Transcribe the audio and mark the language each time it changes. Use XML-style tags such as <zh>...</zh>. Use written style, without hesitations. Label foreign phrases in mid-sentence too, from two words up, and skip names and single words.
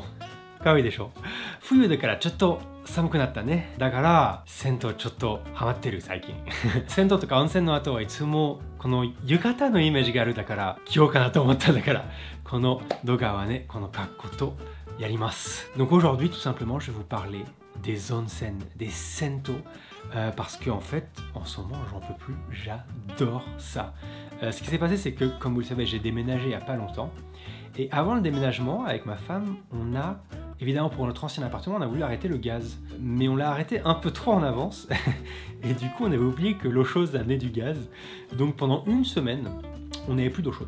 <ja>可愛いでしょ？冬だからちょっと寒くなったね。だから銭湯ちょっとハマってる最近。銭湯とか温泉の後はいつもこの浴衣のイメージがあるだから着ようかなと思ったんだからこの動画はねこの格好とやります。</ja> <fr>Donc aujourd'hui tout simplement je vais vous parler des onsen, des sento, parce que en fait, en ce moment, j'en peux plus, j'adore ça. Ce qui s'est passé, c'est que, comme vous le savez, j'ai déménagé il n'y a pas longtemps, et avant le déménagement, avec ma femme, on a, évidemment pour notre ancien appartement, on a voulu arrêter le gaz, mais on l'a arrêté un peu trop en avance, et du coup, on avait oublié que l'eau chaude amenait du gaz, donc pendant une semaine, on n'avait plus d'eau chaude.</fr>